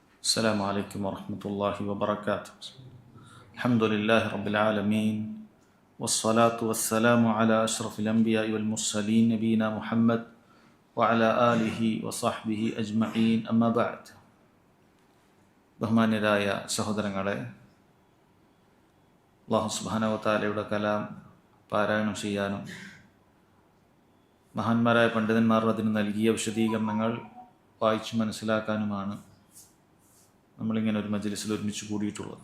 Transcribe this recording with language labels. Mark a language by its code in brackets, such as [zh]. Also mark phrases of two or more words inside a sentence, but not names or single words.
[ar] السلام عليكم ورحمة الله وبركاته. الحمد لله رب العالمين والصلاة والسلام على أشرف الأنبياء والمرسلين نبينا محمد وعلى آله وصحبه أجمعين أما بعد. [ml] ബഹുമാന്യരായ സഹോദരങ്ങളെ, [ar] الله سبحانه وتعالى [ml] കലാം പാരായണം ചെയ്യാനും മഹാന്മാരായ പണ്ഡിതന്മാർ അതിന് നൽകിയ വിശദീകരണങ്ങൾ വായിച്ചു മനസ്സിലാക്കാനുമാണ് നമ്മളിങ്ങനെ ഒരു മജ്ലിസിൽ ഒരുമിച്ച് കൂടിയിട്ടുള്ളത്.